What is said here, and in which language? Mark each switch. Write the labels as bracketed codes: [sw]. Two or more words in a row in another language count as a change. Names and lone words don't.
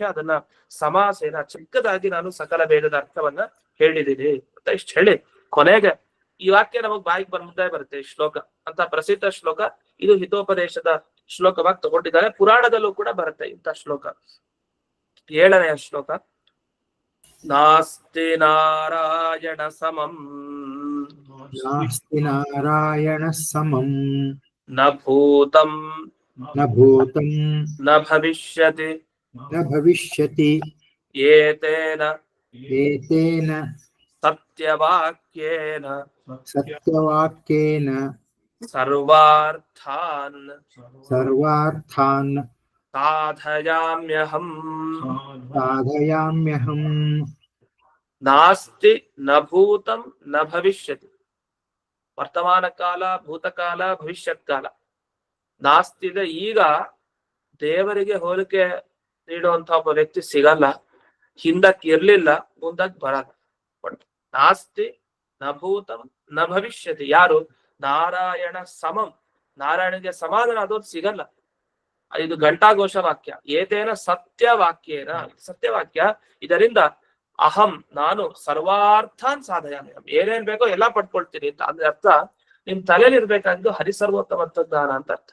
[kn] ಅದನ್ನ ಸಮಾಸೇನ ಚಿಕ್ಕದಾಗಿ ನಾನು ಸಕಲ ವೇದದ ಅರ್ಥವನ್ನ ಹೇಳಿದ್ದೀನಿ ಅಂತ ಇಷ್ಟು ಹೇಳಿ ಕೊನೆಗೆ ಈ ವಾಕ್ಯ ನಮಗ್ ಬಾಯಿಗೆ ಬಂದೇ ಬರುತ್ತೆ. ಈ ಶ್ಲೋಕ ಅಂತ ಪ್ರಸಿದ್ಧ ಶ್ಲೋಕ ಇದು, ಹಿತೋಪದೇಶದ ಶ್ಲೋಕವಾಗಿ ತಗೊಂಡಿದ್ದಾರೆ. ಪುರಾಣದಲ್ಲೂ ಕೂಡ ಬರುತ್ತೆ ಇಂಥ ಶ್ಲೋಕ. 7ನೆಯ ಶ್ಲೋಕ. [sa] ನಾಸ್ತಿ ನಾರಾಯಣ ಸಮಂ ನಾಸ್ತಿ ನಾರಾಯಣ ಸಮಂ ನ ಭೂತಂ ನ ಭೂತಂ ನ ಭವಿಷ್ಯತಿ ನ ಭವಿಷ್ಯತಿ ಏತೇನ ಏತೇನ ಸತ್ಯವಾಕ್ಯೇನ ಸತ್ಯವಾಕ್ಯೇನ ಸರ್ವಾರ್ಥಾನ್ ಸರ್ವಾರ್ಥಾನ್ ಸಾಧಯಾಮ್ಯಹಂ. ಸಾಧಯಾಮ್ಯಹಂ. ನಾಸ್ತಿ ನ ಭೂತಂ ನ ಭವಿಷ್ಯತಿ. [kn] ವರ್ತಮಾನ ಕಾಲ, ಭೂತಕಾಲ, ಭವಿಷ್ಯತ್ ಕಾಲ. ನಾಸ್ತಿದೆ, ಈಗ ದೇವರಿಗೆ ಹೋಲಿಕೆ ನೀಡುವಂತ ಒಬ್ಬ ವ್ಯಕ್ತಿ ಸಿಗಲ್ಲ. ಹಿಂದಕ್ಕೆ ಇರ್ಲಿಲ್ಲ, ಮುಂದಕ್ಕೆ ಬರಲ್ಲ. [sa] ನಾಸ್ತಿ ನ ಭೂತಂ ನ ಭವಿಷ್ಯತಿ. [kn] ಯಾರು? [sa] ನಾರಾಯಣ ಸಮಂ. [kn] ನಾರಾಯಣಗೆ ಸಮಾನನಾದವ್ರು ಸಿಗಲ್ಲ. ಇದು ಘಂಟಾಘೋಷ ವಾಕ್ಯ. [sa] ಏತೇನ ಸತ್ಯವಾಕ್ಯೇನ, [kn] ಸತ್ಯವಾಕ್ಯ. ಇದರಿಂದ ಅಹಂ ನಾನು [sa] ಸರ್ವಾರ್ಥಾನ್ ಸಾಧಯಾಮಿ, [kn] ಏನೇನ್ ಬೇಕೋ ಎಲ್ಲಾ ಪಡ್ಕೊಳ್ತೀನಿ ಅಂತ. ಅಂದ್ರೆ ಅರ್ಥ, ನಿಮ್ ತಲೆಯಲ್ಲಿ ಇರ್ಬೇಕಾದ್ದು ಹರಿಸರ್ವೋತ್ತಮ ಜ್ಞಾನ ಅಂತ ಅರ್ಥ.